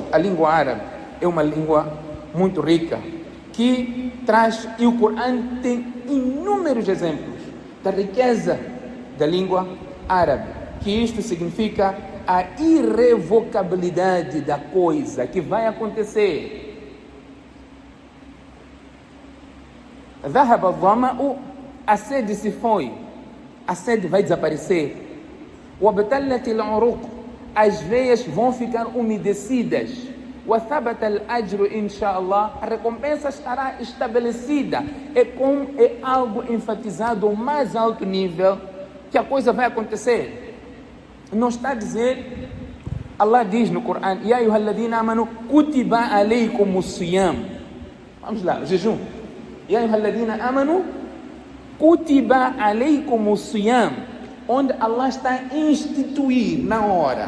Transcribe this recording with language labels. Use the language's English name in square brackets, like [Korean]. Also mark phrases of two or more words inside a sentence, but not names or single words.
[Portuguese] A língua árabe é uma língua muito rica, que traz, e o Corão tem inúmeros exemplos da riqueza da língua árabe, que isto significa a irrevocabilidade da coisa que vai acontecer. [Arabic] ذهب الظمأ, [Portuguese] a sede se foi, a sede vai desaparecer. [Arabic] وابتلت العروق, [Portuguese] as veias vão ficar umedecidas. [Arabic] وثبت الأجر إن شاء الله, [Portuguese] a recompensa estará estabelecida. É algo enfatizado ao mais alto nível, que a coisa vai acontecer. Não está a dizer, Allah diz no Corão: [Arabic] يا أيها الذين آمنوا كتب عليكم الصيام. [Portuguese] Vamos lá, jejum. [Arabic] يا أيها الذين آمنوا كتب عليكم الصيام, [Portuguese] onde Allah está a instituir na hora.